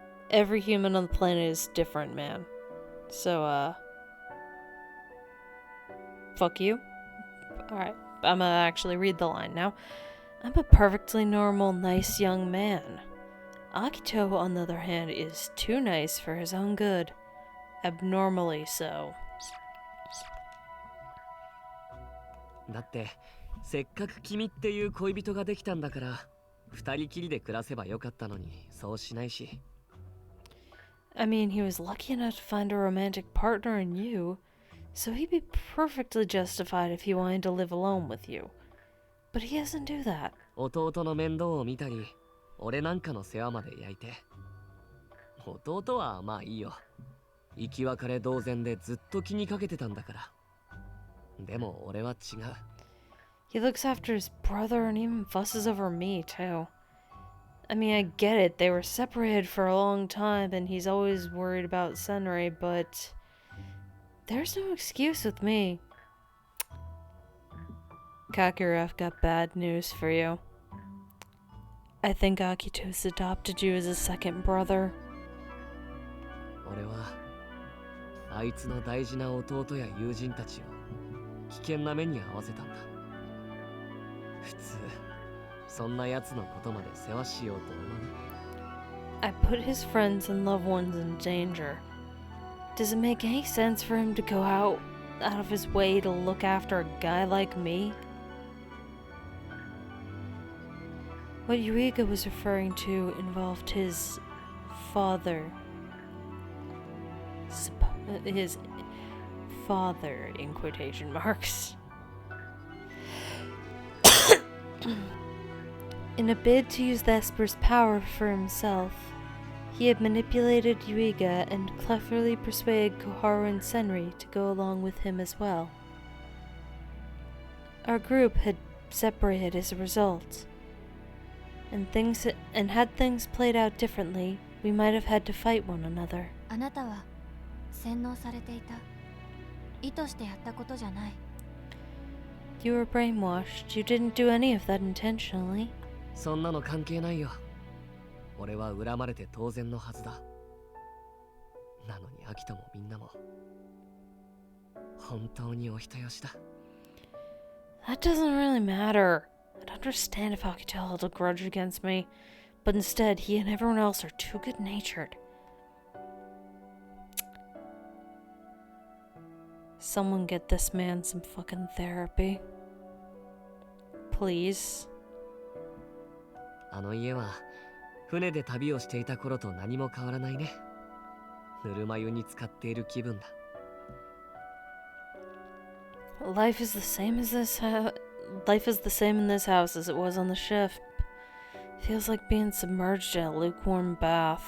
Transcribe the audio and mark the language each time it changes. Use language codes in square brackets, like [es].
[en] Every human on the planet is different, man. So, fuck you. Alright, I'm gonna actually read the line now. I'm a perfectly normal, nice young man. Akito, on the other hand, is too nice for his own good. Abnormally so. [ja] だってせっかく君っていう恋人ができたんだから、二人きりで暮らせばよかったのに、そうしないし。 [en] I mean, he was lucky enough to find a romantic partner in you, so he'd be perfectly justified if he wanted to live alone with you. But he doesn't do that. [ja] 弟の面倒を見たり、俺なんかの世話まで焼いて。弟はまあいいよ。生き別れ同然でずっと気にかけてたんだから。でも俺は違う。 [en] He looks after his brother and even fusses over me, too. I mean, I get it, they were separated for a long time and he's always worried about Senri, but there's no excuse with me. Kakeru, I've got bad news for you. I think Akito's adopted you as a second brother. [ja] 俺はあいつの大事な弟や友人たちを危険な目に遭わせたんだ。普通そんな奴のことまで世話しようと思う。 [en] I put his friends and loved ones in danger. Does it make any sense for him to go out of his way to look after a guy like me? What Yuiga was referring to involved his father. His father, in quotation marks. In a bid to use the Esper's power for himself, he had manipulated Yuiga and cleverly persuaded Koharu and Senri to go along with him as well. Our group had separated as a result, and had things played out differently, we might have had to fight one another. [ja] あなたは洗脳されていた。意図してやったことじゃない。 [en] You were brainwashed. You didn't do any of that intentionally. [ja] そんなの関係ないよ。俺は恨まれて当然のはずだ。なのにアキトもみんなも本当にお人よしだ。 [en] That doesn't really matter. I'd understand if Akito held a grudge against me, but instead he and everyone else are too good-natured. Someone get this man some fucking therapy. Please. [ja] あの家は船で旅をしていた頃と何も変わらないね。ぬるま湯に浸かっている気分だ。 [en] Life is the same in this house as it was on the ship. Feels like being submerged in a lukewarm bath.